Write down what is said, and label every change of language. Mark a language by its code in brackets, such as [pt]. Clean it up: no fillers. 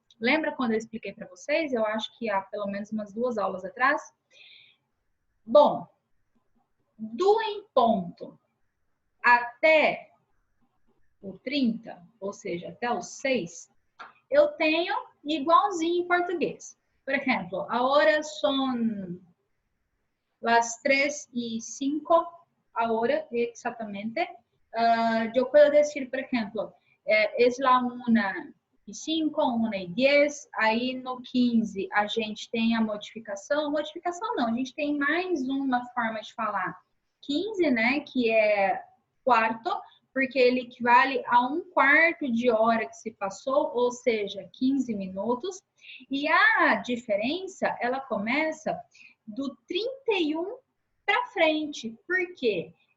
[pt] Lembra quando eu expliquei para vocês? Eu acho que há pelo menos umas 2 aulas atrás. Bom, do em ponto até o 30, ou seja, até o 6, eu tenho igualzinho em português. Por exemplo, [es] ahora son las 3:05, ahora [pt] exatamente. Eu posso dizer, por exemplo, [es] es la 1:05, 1:10, [pt] aí no 15 a gente tem a modificação não, a gente tem mais uma forma de falar 15, né, que é quarto, porque ele equivale a 1/4 de hora que se passou, ou seja, 15 minutos, e a diferença, ela começa do 31 para frente, por quê?